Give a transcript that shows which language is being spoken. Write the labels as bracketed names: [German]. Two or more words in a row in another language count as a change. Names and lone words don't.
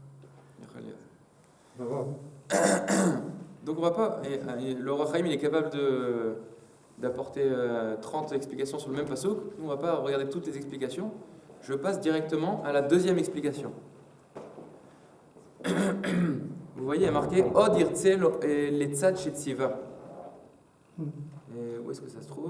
[French] Donc on va pas. Le Roi Chaim, il est capable d'apporter 30 explications sur le même pasuk. Nous, on va pas regarder toutes les explications. Je passe directement à la deuxième explication. Vous voyez, il y a marqué [Hebrew] עוד ירצה לצד שציווה. [French] Où est-ce que ça se trouve?